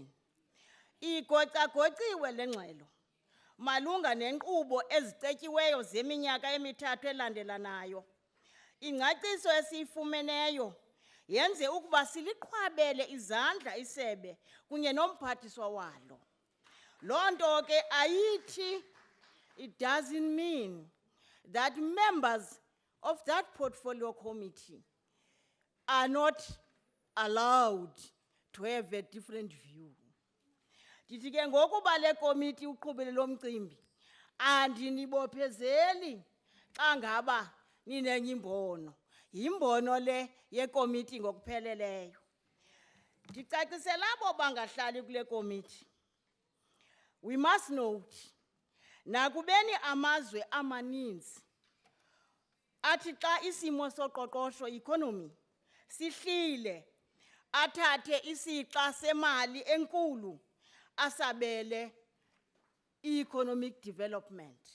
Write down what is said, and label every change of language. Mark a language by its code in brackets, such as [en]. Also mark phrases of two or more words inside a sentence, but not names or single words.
[xh] Igocagociwe le ngxelo malunga nenkqubo ezicetyiweyo zeminyaka emithathu elandelanayo. Ingcaciso esiyifumeneyo yenze ukuba siliqhwabele izandla isebe kunye nomphathiswa walo. Loo nto ke ayithi, [en] it doesn't mean that members of that portfolio committee are not allowed to have a different view. [xh] Ndithi ke ngokuba le komiti uqhubile lo mcimbi, andinibophezeli xa ngaba ninenye imbono. Yimbono le yekomiti ngokupheleleyo. Ndicacisela abo bangahlali kule komiti. [en] We must note, [xh] nakubeni amazwe amaninzi athi xa isimo soqoqosho economy sihlile athathe isixa semali enkulu asabele [en] economic development.